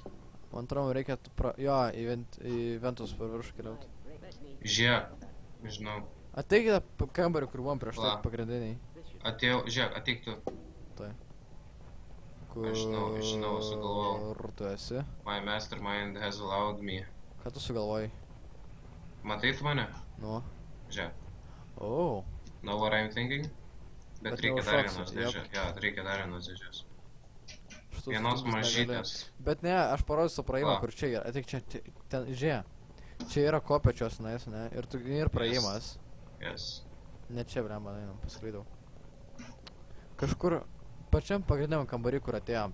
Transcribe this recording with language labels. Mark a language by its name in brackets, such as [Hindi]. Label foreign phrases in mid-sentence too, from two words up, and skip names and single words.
[Lithuanian] Man atrodo, reikia jo, į ventus per viršų keliauti. Žiūrėk, žinau. Ateikite kambarį, kur buvom prieš tai pagrindiniai. Atėjau, žiūrėk, ateik tu. Tai. Aš žinau, sugalvojau. Kur tu esi? [English] My mastermind has allowed me. [Lithuanian] Ką tu sugalvojai? Matai tu mane? Nu. Žiūrėk. Oh. [English] Know what I'm thinking? [Lithuanian] Bet reikia dar vienos dėžės. Jo, reikia dar vienos dėžės. Vienos mažytės. Bet ne, aš parodysiu praėjimą, kur čia yra. Ateik čia, ten, žiūrėk. Čia yra kopečios, ne? Ir tu ir praėjimas. Yes. Ne čia, blemba, einam, pasklydau. Kažkur pačiam pagrindiniam kambarį, kur atėjom.